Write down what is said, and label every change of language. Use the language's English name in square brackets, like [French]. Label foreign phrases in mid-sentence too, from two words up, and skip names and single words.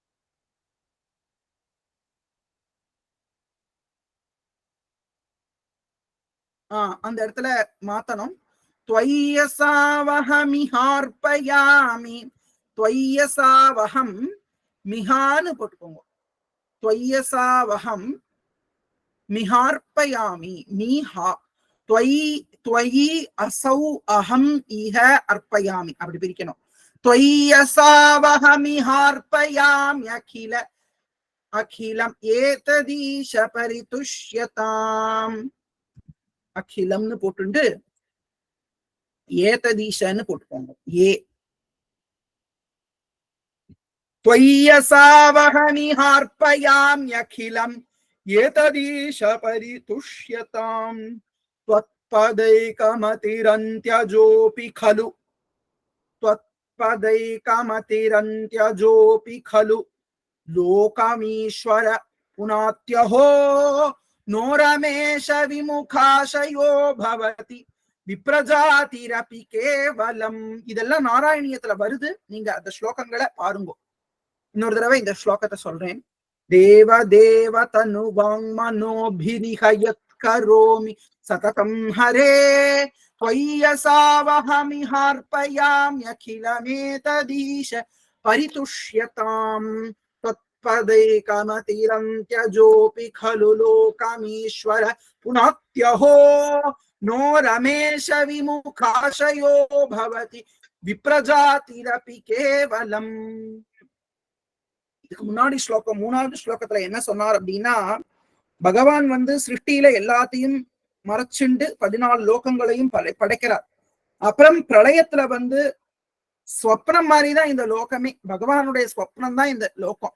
[Tamil] அந்த இடத்துல மாத்தணும். [Sanskrit] त्वय्यसावहमिहार्पयामि, त्वय्यसावहम् मिहान्नु போட்டுக்கோங்க. त्वय्यसावहम् मिहार्पयामि, मीहा त्वयि असौ अहम इह अर्पयामि [Tamil] அப்படி பிரிக்கணும். [Sanskrit] त्वय्यसावहमिहार्पयामि अखिल अखिलम एतदीश परितुष्यताम. [Tamil] அகிலம்னு போட்டுண்டு ஏததீஷன்னு போட்டுக்கோங்க. [Sanskrit] ஏ त्वय्यसावहमिहार्पयामि अखिलम एतदीश परितुष्यताम. त्वत्पदैकमतिरन्त्यजोऽपि खलु त्वत्पदैकमतिरन्त्यजोऽपि खलु लोकमीश्वर पुनात्यहो नो रमेश विमुखाशयो भवति विप्रजातिरपि केवलम. [Tamil] இதெல்லாம் நாராயணியத்துல வருது, நீங்க அந்த ஸ்லோகங்களை பாருங்க. இன்னொரு தடவை இந்த ஸ்லோகத்தை சொல்றேன். [Sanskrit] देव देव तनु वाङ् मनोभिरिहयत् करोमि सततं हरे [Tamil] त्वय्यसावहमिहार्पयामि अखिलमेतदीश [Sanskrit] परितुष्यताम् तत्पदे कमतिरम् त्यजोपि [Tamil] खलु लोकमीश्वर पुनात्यहो नो रमेश विमुखाशयो भवति विप्रजातिरपि केवलम. இதுக்கு முன்னாடி ஸ்லோகம் மூணாவது ஸ்லோகத்துல என்ன சொன்னார் அப்படின்னா, பகவான் சிருஷ்டியில எல்லாத்தையும் மறைச்சுண்டு 14 லோகங்களையும் படைக்கிறார். அப்புறம் பிரளயத்துல ஸ்வப்னம் மாதிரிதான் இந்த லோகமே, பகவானுடைய ஸ்வப்னம் தான் இந்த லோகம்.